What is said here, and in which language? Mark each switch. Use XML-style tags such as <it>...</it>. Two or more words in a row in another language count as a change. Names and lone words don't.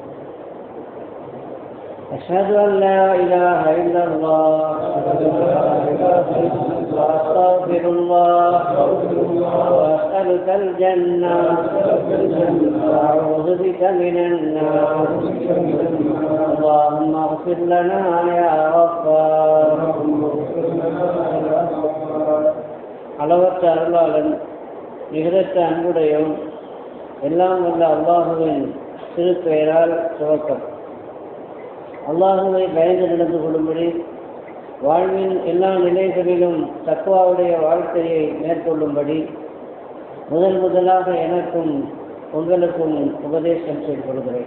<ar>أشهد أن لا إله إلا الله وأستغفر الله وأسألك الجنة وأعوذ بك من النار. اللهم اغفر لنا يا غفار.</ar> <ta>அளவற்ற அருளாளன் நிகரற்ற அன்புடையவன் எல்லாம் வல்ல அல்லாஹுவின் திருப்பெயரால் துவக்கம். அல்லாஹுவை பயந்து நடந்து கொள்ளும்படி வாழ்வின் எல்லா நிலைகளிலும் தக்வாவுடைய வாழ்க்கையை மேற்கொள்ளும்படி முதலாக எனக்கும் உங்களுக்கும் உபதேசம் செய்து கொள்கிறேன்.</ta>